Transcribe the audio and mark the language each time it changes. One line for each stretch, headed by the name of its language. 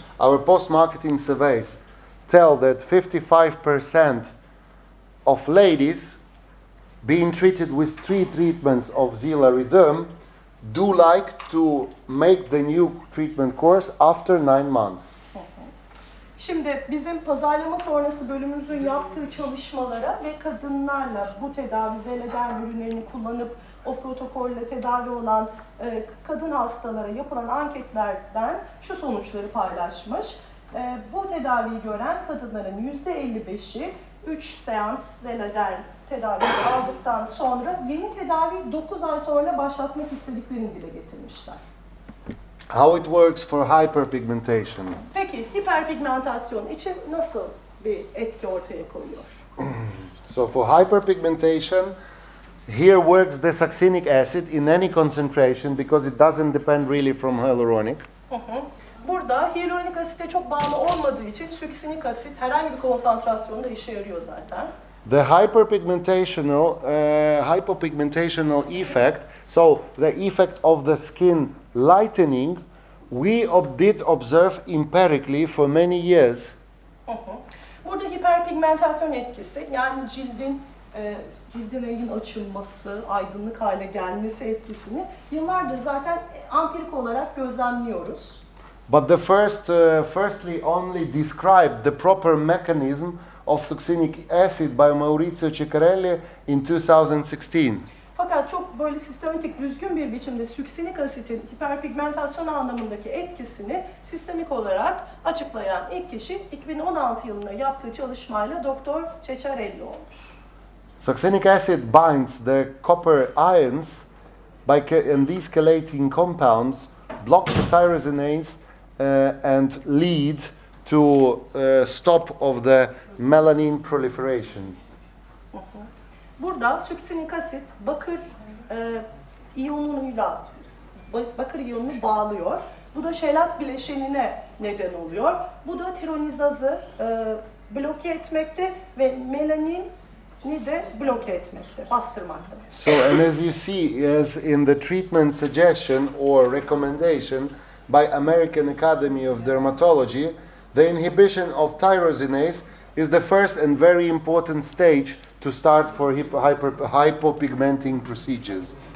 English: Our post-marketing surveys tell that 55% of ladies being treated with 3 treatments of Xelarederm do like to make the new treatment course after 9 months.
Turkish: Şimdi bizim pazarlama sonrası bölümümüzün yaptığı çalışmalara ve kadınlarla bu tedavi Xelarederm ürünlerini kullanıp o protokolle tedavi olan kadın hastalara yapılan anketlerden şu sonuçları paylaşmış. Bu tedaviyi gören kadınların %55'i 3 seans Xelarederm tedavi aldıktan sonra yeni tedaviyi 9 ay sonra başlatmak istediklerini dile getirmişler.
English: How it works for hyperpigmentation?
Turkish: Peki hiperpigmentasyon için nasıl bir etki ortaya koyuyor?
English: So for hyperpigmentation, here works the succinic acid in any concentration because it doesn't depend really from hyaluronic.
Turkish: Burada hyaluronik asite çok bağlı olmadığı için suksinik asit herhangi bir konsantrasyonda işe yarıyor zaten.
English: The hypopigmentational effect, so the effect of the skin lightening, we did observe empirically for many years.
Turkish: Burada hiperpigmentasyon etkisi, yani cildin rengin açılması, aydınlık hale gelmesi etkisini yıllardır zaten empirik olarak gözlemliyoruz.
English: But the firstly only described the proper mechanism of succinic acid by Maurizio Ciccarelli in 2016.
Turkish: Fakat çok böyle sistematik, düzgün bir biçimde suksinik asitin hiperpigmentasyon anlamındaki etkisini sistemik olarak açıklayan ilk kişi 2016 yılında yaptığı çalışmayla Doktor Ciccarelli olmuş.
English: Succinic acid binds the copper ions and these chelating compounds block the tyrosinase and lead to stop of the melanin proliferation.
Turkish: Burada suksinik asit bakır iyonunu bağlıyor. Bu da şelat bileşenine neden oluyor. Bu da tironizazı bloke etmekte ve melanini de bloke etmekte, bastırmakta.
English: So, and as you see, as in the treatment suggestion or recommendation by American Academy of Dermatology, the inhibition of tyrosinase is the first and very important stage to start for hypopigmenting procedures.